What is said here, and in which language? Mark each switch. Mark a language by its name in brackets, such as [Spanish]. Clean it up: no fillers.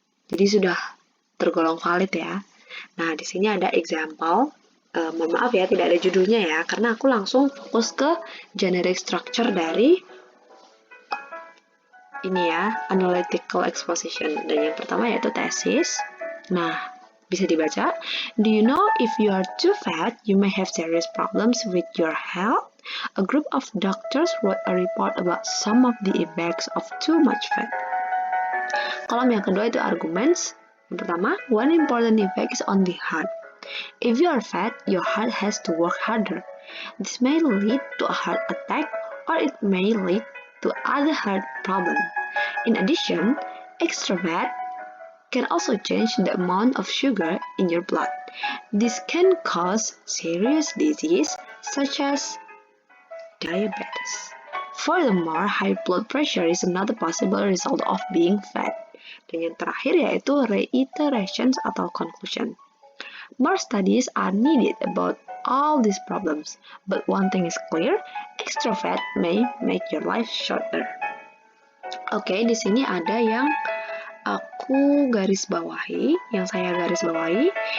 [Indonesian] Jadi sudah tergolong valid ya. Nah, di sini ada example. Mohon maaf ya, tidak ada judulnya ya, karena aku langsung fokus ke generic structure dari ini ya, analytical exposition. Dan yang pertama yaitu tesis. Nah, bisa dibaca. [English] Do you know if you are too fat, you may have serious problems with your health? A group of doctors wrote a report about some of the effects of too much fat. [Indonesian] Kolom yang kedua itu arguments. Yang pertama, [English] one important effect is on the heart. If you are fat, your heart has to work harder. This may lead to a heart attack or it may lead to other heart problems. In addition, extra fat can also change the amount of sugar in your blood. This can cause serious disease such as diabetes. Furthermore, high blood pressure is another possible result of being fat. [Indonesian] Dan yang terakhir yaitu reiterations atau conclusion. [English] More studies are needed about all these problems, but one thing is clear, extra fat may make your life shorter. [Indonesian] Oke, di sini ada yang aku garis bawahi, yang saya garis bawahi.